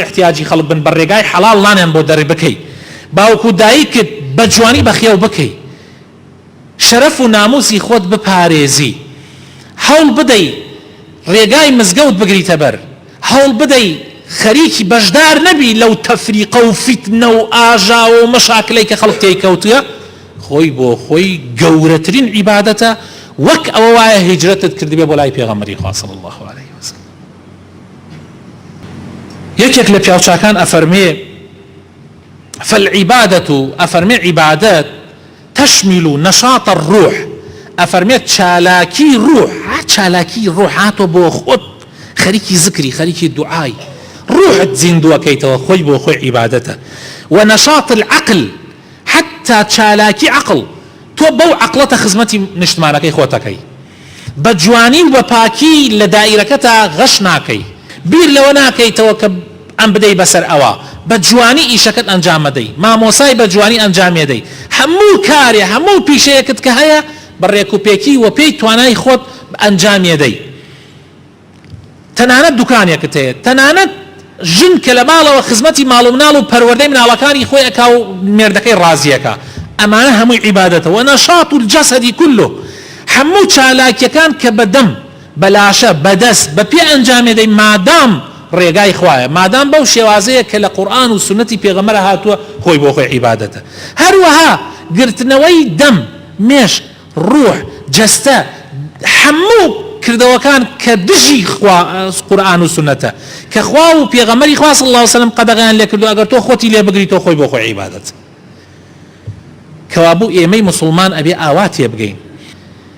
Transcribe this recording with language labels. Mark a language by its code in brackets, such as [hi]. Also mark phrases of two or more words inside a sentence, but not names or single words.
[ckb] احتیاجی خەڵک بن بە ڕێگای حەڵاڵ نانیان بۆ دەربکەی باوکو دایکت بە جوانی بەخێو بکەی شەرەف و ناموسی خۆت بپارێزی هەوڵ بدەی ڕێگای مزگەوت بگریتە بەر هەوڵ بدەی خەریکی بەشدار نەبی لەو تەفریقە و فیتنە و ئاژا و مەشاکلەی کە خەڵک تێیکەوتووە خۆی بۆ خۆی گەورەترین عیبادەتە وەک ئەوە وایە هیجرەتت کردبێ بۆ لای پێغەمبەری خوا [ar] صلی الله علیه وسلم [ckb] یەکێک لە پیاوچاکان ئەفەرمێ فالعیبادەة ئەفەرمێ عیبادەت [ar] تشمل نشاط الروح [ckb] ئەفەرمێت چالاکی ڕوح چالاکی ڕوح هاتۆ بۆ خۆت خەریکی زکری خەریکی دوعای ڕوحت زیندووەکەیتەوە خۆی بۆ خۆی عیبادەتە [ar] ونشاط العقل حتى [ckb] چالاکی عقل تۆ بەو عقلەتە خزمەتی نیشتمانەکەی خۆتەکەی بە جوانی و بە پاکی لە دائیرەکەتە غەش ناکەی بیر لەوە ناکەیتەوە کە ئەم بدەی بەسەر ئەوە بە جوانی ئیشەکەت ئەنجام مەدەی مامۆسای بە جوانی ئەنجامێدەی هەموو کارێ هەموو پیشەیەکت کە هەیە بەڕێک و پێکی و پێی توانای خۆت ئەنجامێدەی تەنانەت دوکانێکت هەیە تەنانەت ژن کە لە ماڵەوە خزمەتی ماڵ و مناڵ و پەروەردەی مناڵەکانی خۆی ئەکا و مێردەکەی ڕازیەکە ئەمانە هەمووی عیبادەتە [ar] ونشاط الجسد كله [ckb] هەموو چالاکیەکان کە بەدەم بەلاشە بەدەست بە پێ ئەنجامێدەی مادام ڕێگای خوایە مادام بەو شێوازەیە کە لە قورئان و سنەتی پێغەمبەر هاتووە خۆی بۆ خۆی عیبادەتە هەروەها گرتنەوەی دەم مێش ڕوح جەستە هەموو کردەوەکان کە دژی قورئان و سنەتە کە خوا و پێغەمبەری خوا [ar] صلی الله علیه وسلم [ckb] قەدەغیان لێ کردو ئەگەر تۆ خۆتی لێ بگریتەوە خۆی بۆ خۆی عیبادەت کەوابوو ئێمەی مسلمان ئەبێ ئاوا تێبگەین